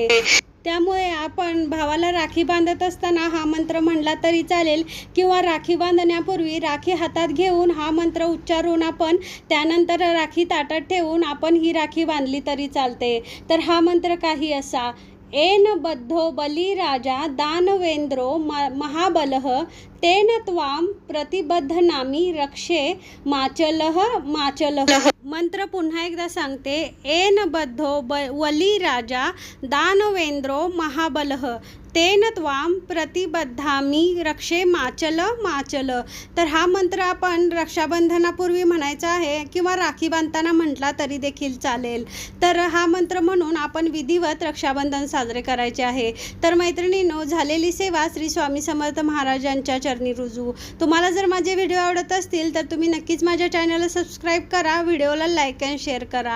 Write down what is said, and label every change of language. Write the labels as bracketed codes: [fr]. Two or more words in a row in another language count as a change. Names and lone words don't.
[mr] त्यामुळे आपण भावाला राखी बांधत असताना हा मंत्र म्हणला तरी चालेल किंवा राखी बांधण्यापूर्वी राखी हातात घेऊन हा मंत्र उच्चारून आपण त्यानंतर राखी ताटात ठेवून आपण ही राखी बांधली तरी चालते. तर हा मंत्र काही असा: [sa] एन बद्धो बलिराजा दानवेंद्रो महाबलः तेन त्वां प्रतिबद्धनामि रक्षे माचलः माचलः. [mr] मंत्र पुन्हा एकदा सांगते: [sa] एन बद्धो बलिराजा दानवेंद्रो महाबलः तेन त्वां प्रतिबद्धामि रक्षे माचल माचल. [mr] तर हा मंत्र आपण रक्षाबंधनापूर्वी म्हणायचा आहे किंवा राखी बांधताना म्हटला तरी देखील चालेल. तर हा मंत्र म्हणून आपण विधिवत रक्षाबंधन साजरे करायचे आहे. तर मैत्रिणींनो, झालेली सेवा श्री स्वामी समर्थ महाराजांच्या चरणी रुजू. तुम्हाला जर माझे व्हिडिओ आवडत असतील तर तुम्ही नक्कीच माझ्या चॅनलला सबस्क्राईब करा, व्हिडिओला लाईक आणि शेअर करा.